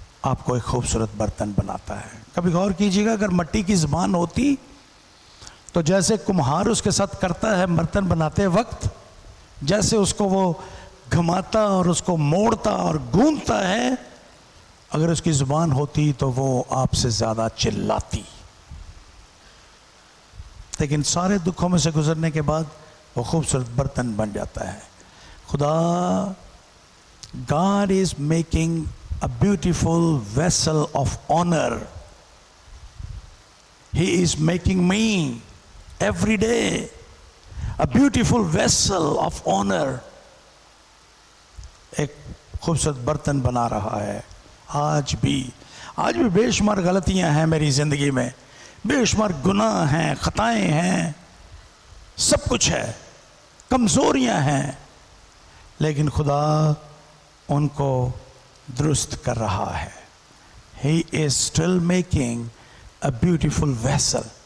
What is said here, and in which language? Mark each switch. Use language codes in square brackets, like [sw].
[ur] آپ کو ایک خوبصورت برتن بناتا ہے۔ کبھی غور کیجیے گا، اگر مٹی کی زبان ہوتی تو جیسے کمہار اس کے ساتھ کرتا ہے برتن بناتے وقت، جیسے اس کو وہ گھماتا اور اس کو موڑتا اور گونتا ہے، اگر اس کی زبان ہوتی تو وہ آپ سے زیادہ چلاتی، لیکن سارے دکھوں میں سے گزرنے کے بعد وہ خوبصورت برتن بن جاتا ہے۔ خدا [en] God is making a beautiful vessel of honor. He is making me every day a beautiful vessel of honor. [ur] ایک خوبصورت برتن بنا رہا ہے۔ آج بھی بے شمار غلطیاں ہیں میری زندگی میں، بے شمار گناہ ہیں، خطائیں ہیں، سب کچھ ہے، کمزوریاں ہیں، لیکن خدا ان کو درست کر رہا ہے۔ [en] He is still making a beautiful vessel.